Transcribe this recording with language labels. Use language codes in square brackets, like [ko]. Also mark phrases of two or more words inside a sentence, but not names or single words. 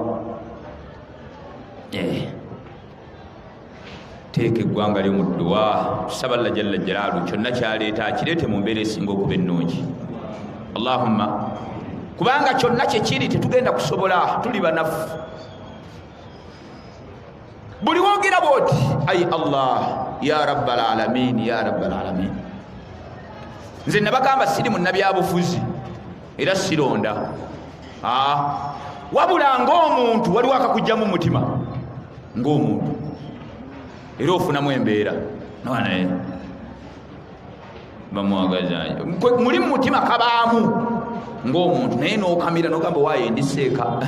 [lg] teeka eggwanga lyo mu dduwa tusaba Allah [ar] جل جلاله [lg] kyonna kyaleeta akireete mu mbeera esinga okuba ennungi Allahumma kubanga kyonna kyekiri tetugenda kusobola tuli banafu buli wogera bwoti ayi Allah [ar] يا رب العالمين يا رب العالمين [lg] nze nabagamba siri munnabyabufuzi era sironda wabula ng'omuntu waliwo akakujjamu mutima ng'omuntu era ofunamu embeera naye bamwagaza muli mu mutima kabaamu ng'omuntu naye n'okamira n'ogamba waaye ndiseeka